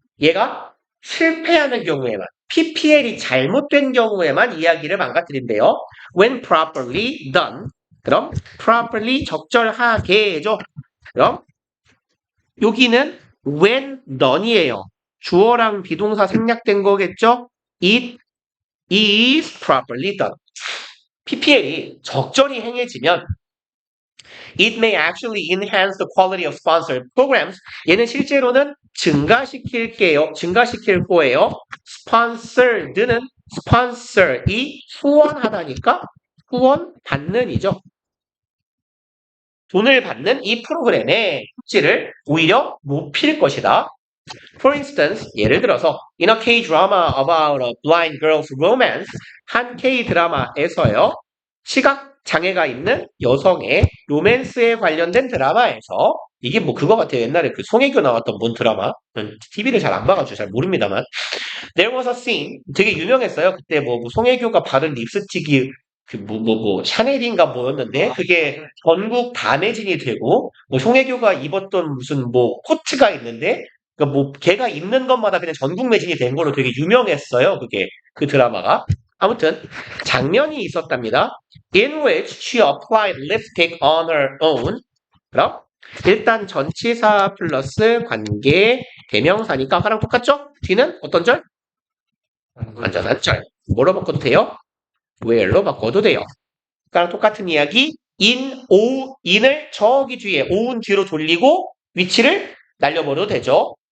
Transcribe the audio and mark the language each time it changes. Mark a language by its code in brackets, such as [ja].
[ko] 얘가 실패하는 경우에만. PPL이 잘못된 경우에만 이야기를 망가뜨린대요. [en] When properly done. 그럼 properly [ko] 적절하게죠. 그럼 여기는 when done이에요. 주어랑 비동사 생략된 거겠죠? [en] It is properly done. [ko] PPL이 적절히 행해지면 [en] It may actually enhance the quality of sponsored programs. [ko] 얘는 실제로는 증가시킬 거예요. sponsored는 sponsor이 후원하다니까 후원 받는이죠. 돈을 받는 이 프로그램의 수치를 오히려 높일 것이다. [en] For instance, [ko] 예를 들어서 [en] in a K-drama about a blind girl's romance 한 K-드라마에서요. [ko] 시각 장애가 있는 여성의 로맨스에 관련된 드라마에서 이게 뭐 그거 같아요. 옛날에 그 송혜교 나왔던 뭔 드라마? TV를 잘 안 봐가지고 잘 모릅니다만 [en] There was a scene [ko] 되게 유명했어요. 그때 뭐 송혜교가 바른 립스틱이 샤넬인가 뭐였는데 그게 전국 다 매진이 되고 뭐 송혜교가 입었던 무슨 뭐 코트가 있는데 그러니까 뭐 걔가 입는 것마다 그냥 전국 매진이 된 걸로 되게 유명했어요. 그게 그 드라마가. 아무튼 장면이 있었답니다. [en] In which she applied lipstick on her own. [ko] 그럼 일단 전치사 플러스 관계 대명사니까 아까랑 똑같죠? 뒤는 어떤 절? 완전한 절. 뭐로 바꿔도 돼요? where로 바꿔도 돼요. 아까랑 똑같은 이야기. in을 저기 뒤에 오은 뒤로 돌리고 위치를 날려버려도 되죠.